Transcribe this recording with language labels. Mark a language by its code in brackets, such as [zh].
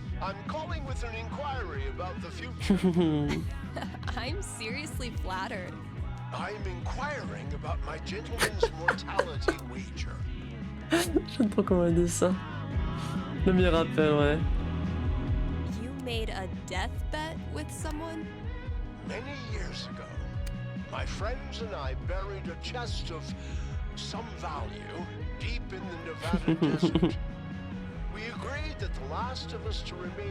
[en] I'm calling with an inquiry about the future. I'm seriously flattered. I'm inquiring about my gentleman's mortality wager. [fr] J'aime trop comment elle dit ça. Le m'y rappelle, ouais. [en] You made a death bet with someone? Many years ago, my friends and I buried a chest of some value deep in the Nevada desert. We agreed that the last of us to remain